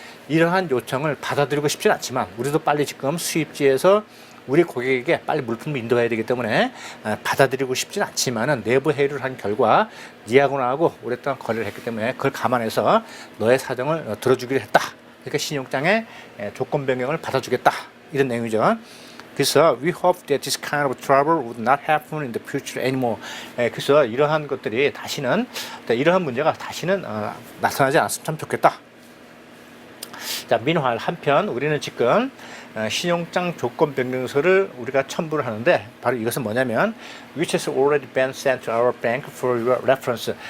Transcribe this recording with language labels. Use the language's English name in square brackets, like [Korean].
[Korean] 이러한 요청을 받아들이고 싶진 않지만 우리도 빨리 지금 수입지에서 우리 고객에게 빨리 물품을 인도해야 되기 때문에 받아들이고 싶진 않지만은 내부 회의를 한 결과 니하고 나하고 오랫동안 거래를 했기 때문에 그걸 감안해서 너의 사정을 들어주기로 했다. 그러니까 신용장의 조건 변경을 받아주겠다. 이런 내용이죠. [English] 그래서 we hope that this kind of trouble would not happen in the future anymore. [Korean] 그래서 이러한 것들이 다시는 이러한 문제가 다시는 나타나지 않았으면 참 좋겠다. 자, 민화할 한편 우리는 지금 신용장 조건 변경서를 우리가 첨부를 하는데 바로 이것은 뭐냐면 [English] which has already been sent to our bank for your reference.